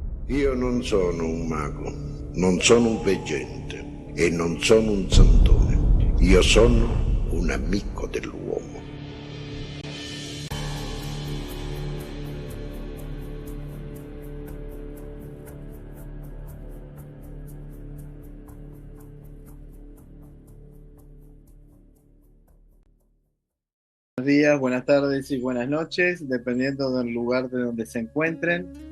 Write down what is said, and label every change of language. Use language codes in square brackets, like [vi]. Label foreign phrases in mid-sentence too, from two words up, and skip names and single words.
[it] Io non sono un mago, non sono un veggente e non sono un santone. Io sono un amico dell'uomo. [es] Buenos días, buenas tardes y buenas noches, dependiendo del lugar de donde se encuentren.